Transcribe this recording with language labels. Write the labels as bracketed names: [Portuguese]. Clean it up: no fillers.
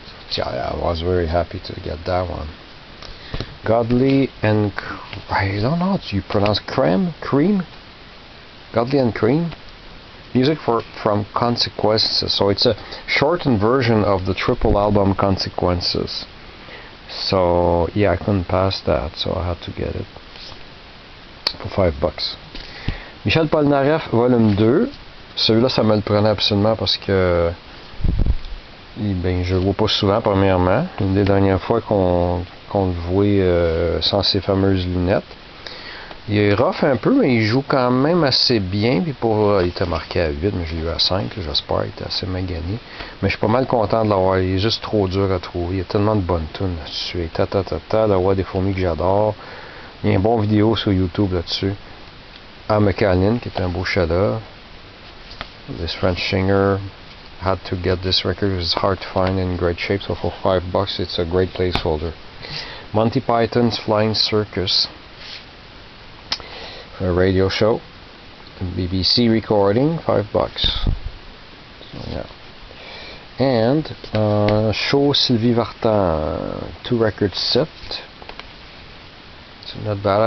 [English] So I was very happy to get that one. Godley and I don't know how you pronounce cream. Godley and Cream. Music from Consequences. So it's a shortened version of the triple album Consequences. So yeah, I couldn't pass that, so I had to get it for $5. Michel Polnareff, volume 2. [French] Celui-là, ça me le prenait absolument parce que je le vois pas souvent, premièrement. Une des dernières fois qu'on le voit sans ses fameuses lunettes. Il est rough un peu, mais il joue quand même assez bien. Puis il était marqué à 8, mais j'ai eu à 5, j'espère. Il était assez magané. Mais je suis pas mal content de l'avoir. Il est juste trop dur à trouver. Il y a tellement de bonnes tunes là-dessus. Et la Roi des fourmis que j'adore. Il y a une bonne vidéo sur YouTube là-dessus. Amacaline, qui est un beau chef-d'œuvre. [English] This French singer. Had to get this record. It's hard to find in great shape, so for $5 it's a great placeholder. Monty Python's Flying Circus, a radio show, BBC recording, $5. So, yeah. And show Sylvie Vartan, 2 record set. It's not bad.